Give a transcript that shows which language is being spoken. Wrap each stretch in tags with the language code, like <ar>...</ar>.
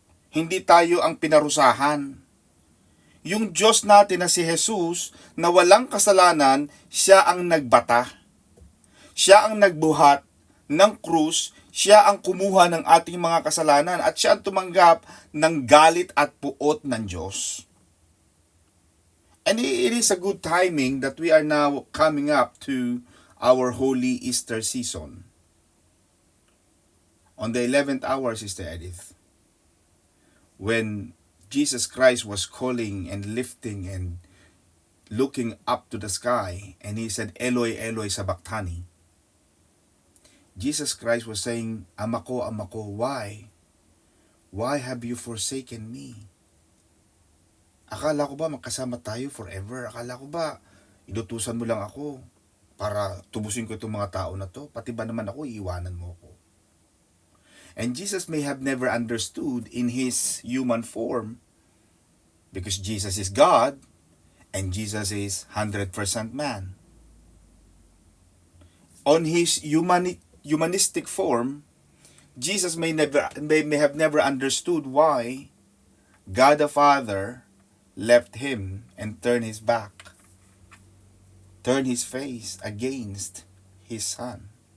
<tl>Hindi tayo ang pinarusahan. Yung Diyos natin na si Jesus, na walang kasalanan, siya ang nagbata. Siya ang nagbuhat ng krus, siya ang kumuha ng ating mga kasalanan, at siya ang tumanggap ng galit at puot ng Diyos.</tl> <en>And it is a good timing that we are now coming up to our holy Easter season. On the 11th hour, Sister Edith, when Jesus Christ was calling and lifting and looking up to the sky, and he said,</en> <arc>Eloi, Eloi, sabachthani.</arc> <en>Jesus Christ was saying,</en> <tl>Ama ko,</tl> <en>why? Why have you forsaken me?</en> <tl>Akala ko ba magkasama tayo forever? Akala ko ba inutusan mo lang ako para tubusin ko itong mga tao na to? Pati ba naman ako, iiwanan mo ako?</tl> <en>And Jesus may have never understood in his human form, because Jesus is God and Jesus is 100% man. On his humanistic form, Jesus may have never understood why God the Father left him and turned his back, turned his face against his Son.</en>